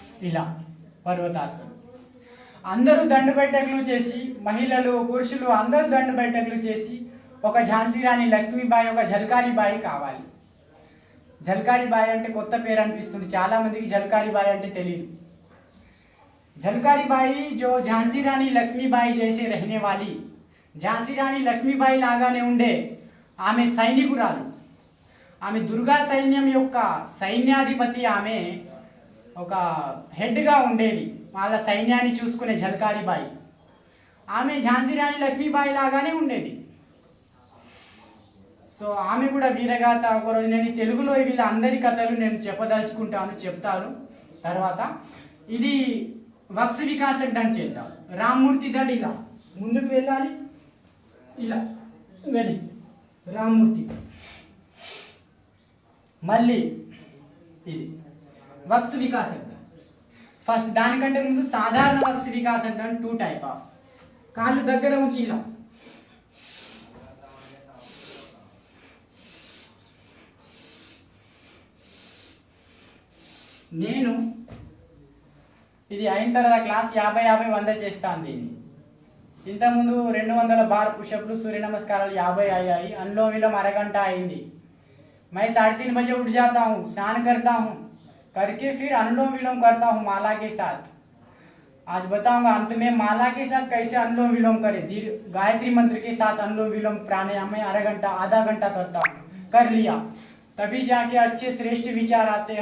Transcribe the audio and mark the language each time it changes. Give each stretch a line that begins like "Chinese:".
Telugu: ఇలా పర్వతాసనం. అందరూ దండు బైఠకులు చేసి, మహిళలు, పురుషులు అందరూ దండు బైఠకులు చేసి, ఒక ఝాన్సీ రాణి లక్ష్మీబాయి, ఒక ఝల్కారీ బాయి కావాలి. ఝల్కారీ బాయి అంటే కొత్త పేరు అనిపిస్తుంది, చాలా మందికి ఝల్కారీ బాయి అంటే తెలియదు.
Hindi: झलकारी बाई जो झांसी रानी लक्ष्मीबाई जैसे रहने वाली, झांसी रानी लक्ष्मीबाई
Telugu: లాగానే ఉండే ఆమె సైనికురాలు. ఆమె దుర్గా సైన్యం యొక్క సైన్యాధిపతి. ఆమె ఒక హెడ్గా ఉండేది, వాళ్ళ సైన్యాన్ని చూసుకునే ఝల్కారీ బాయి. ఆమె ఝాన్సీ రాణి లక్ష్మీబాయి లాగానే ఉండేది. సో ఆమె కూడా వీరగాథ. ఒకరోజు నేను తెలుగులో వీళ్ళ అందరి కథలు నేను చెప్పదలుచుకుంటాను, చెప్తాను తర్వాత. ఇది వక్స వికాసక దండ్ చేద్దాం. రామ్మూర్తి దండ్ ఇలా ముందుకు వెళ్ళాలి, ఇలా వెళ్ళి రామ్మూర్తి, మళ్ళీ ఇది వక్స వికాసక దండ్. ఫస్ట్ దానికంటే ముందు సాధారణ వక్స వికాసక దండ్ 2 టైప్ ఆఫ్. కాళ్ళు దగ్గర ఉంచి ఇలా, నేను ఇది అయిన తర్వాత క్లాస్ 50-50-100 చేస్తాను దీన్ని. ఇంతకుముందు 200 బార్ పుషప్లు, సూర్య నమస్కారాలు 50 అయ్యాయి. अनुलोम विलोम అరగంట అయింది.
Hindi: मैं 3:30 बजे उठ जाता हूँ, स्नान करता हूँ, करके फिर अनुलोम विलोम करता हूँ माला के साथ. आज बताऊंगा अंत में माला के साथ कैसे अनुलोम विलोम करें. गायत्री मंत्र के साथ अनुलोम विलोम प्राणायाम में आधा घंटा करता हूँ. कर लिया तभी जाके अच्छे श्रेष्ठ विचार आते हैं.